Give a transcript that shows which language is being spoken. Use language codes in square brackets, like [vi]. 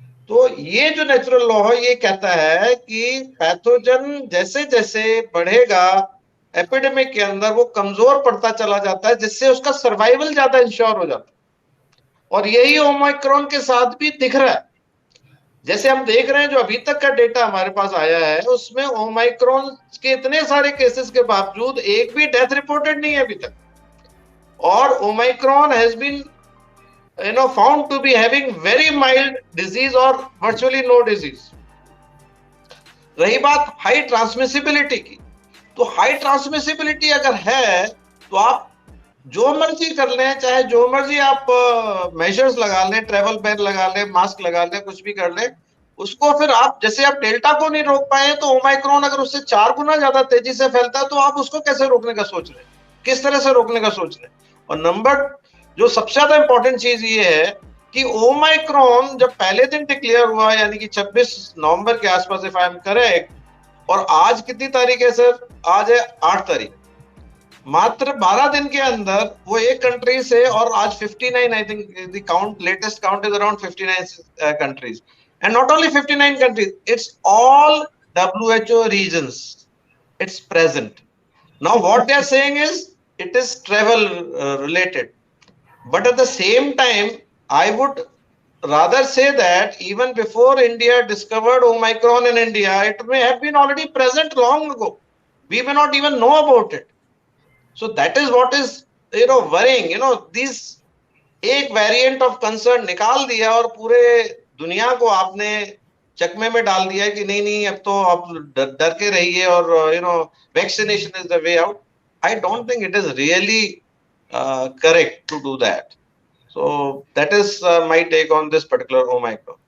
[hi] तो ये जो नेचुरल लॉ है ये कहता है कि पैथोजन जैसे जैसे बढ़ेगा एपिडेमिक के अंदर, वो कमजोर पड़ता चला जाता है, जिससे उसका सर्वाइवल ज्यादा इंश्योर हो जाता है। और यही ओमाइक्रॉन के साथ भी दिख रहा है। जैसे हम देख रहे हैं, जो अभी तक का डेटा हमारे पास आया है उसमें ओमाइक्रॉन के इतने सारे केसेस के बावजूद एक भी डेथ रिपोर्टेड नहीं है अभी तक। [en] और Omicron has been found to be having very mild disease or virtually no disease। [hi] रही बात हाई ट्रांसमिसिबिलिटी की, तो हाई ट्रांसमिसिबिलिटी अगर है तो आप जो मर्जी कर लें, चाहे जो मर्जी आप मेजर्स लगा लें, ट्रेवल बैन लगा लें, मास्क लगा लें, कुछ भी कर लें, उसको फिर आप, जैसे आप डेल्टा को नहीं रोक पाए, तो ओमाइक्रॉन अगर उससे 4 गुना ज्यादा तेजी से फैलता है, तो आप उसको कैसे रोकने का सोच रहे हैं, किस तरह से रोकने का सोच रहे हैं। और नंबर जो सबसे ज्यादा इंपॉर्टेंट चीज ये है कि ओमाइक्रॉन जब पहले दिन डिक्लेयर हुआ, यानी कि 26 नवंबर के आसपास, [en] if I am correct, [hi] और आज कितनी तारीख है सर? आज है 8 तारीख। मात्र 12 दिन के अंदर वो एक कंट्री से, और आज 59, [en] I think the count, latest count is around 59 countries, and not only 59 countries, it's all WHO regions, it's present. Now what they are saying is it is travel related. But at the same time, I would rather say that even before India discovered Omicron in India, it may have been already present long ago. We may not even know about it. So that is what is, worrying. [hi] These एक variant of concern निकाल दिया और पूरे दुनिया को आपने चकमे में डाल दिया है कि नहीं नहीं अब तो आप डर के रहिए और [en] Vaccination is the way out. I don't think it is really correct to do that. So that is my take on this particular Omicron.